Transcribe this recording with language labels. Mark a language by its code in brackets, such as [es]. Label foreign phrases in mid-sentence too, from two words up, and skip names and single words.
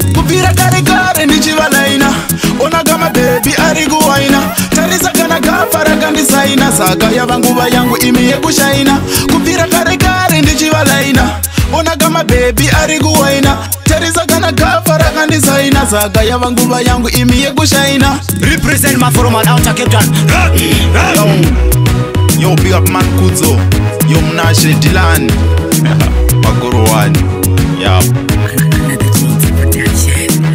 [sn] Kubvira kare kare ndichivalaina. Ona kama baby ari kuwaina. Tarisa kana gafa rakandisaina. Saka yava nguva yangu imi yekushaina. Kubvira kare kare ndichivalaina. Ona kama baby ari kuwaina. Tarisa kana gafa rakandisaina. Saka yava nguva yangu imi yekushaina. [en] Represent my former outer Cape Town. Run, run. Yo, yo, big up man Kudzo. Yo, Mnashe Dylan. Makuru one. Yeah. Another Jeans production.